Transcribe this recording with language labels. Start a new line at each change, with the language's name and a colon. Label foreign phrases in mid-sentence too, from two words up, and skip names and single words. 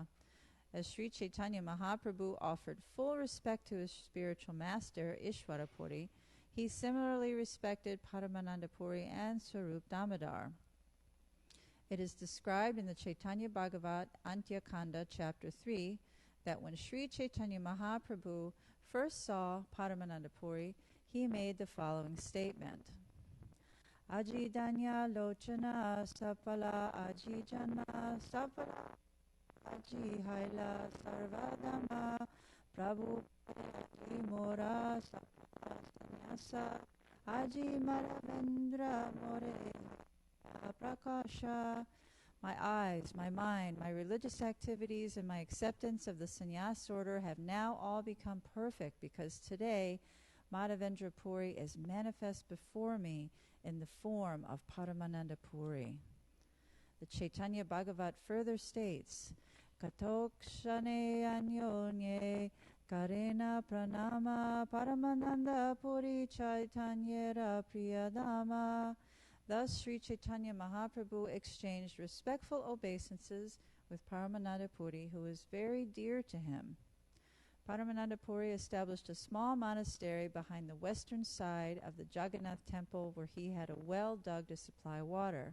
English: As Sri Chaitanya Mahaprabhu offered full respect to his spiritual master, Ishvara Puri, he similarly respected Paramananda Puri and Swarup Damodar. It is described in the Chaitanya Bhagavat Antya Kanda, Chapter 3, that when Sri Chaitanya Mahaprabhu first saw Paramananda Puri, he made the following statement.
Bangla: আজি ধন্য লোচন সফল আজি জন্ম সফল আজি হৈল সর্বধর্ম প্রভু আজি মোর সফল সন্ন্যাস আজি মাধবেন্দ্র মোরে প্রকাশ.
English: My eyes, my mind, my religious activities, and my acceptance of the sannyas order have now all become perfect because today Madhavendra Puri is manifest before me in the form of Paramananda Puri. The Chaitanya Bhagavat further states,
Bangla: কতক্ষণে অন্যোন্যে করেন প্রণাম পরমানন্দ পুরী চৈতন্যের প্রিয়ধাম.
English: Thus Sri Chaitanya Mahaprabhu exchanged respectful obeisances with Paramananda Puri, who was very dear to him. Paramananda Puri established a small monastery behind the western side of the Jagannath temple where he had a well dug to supply water.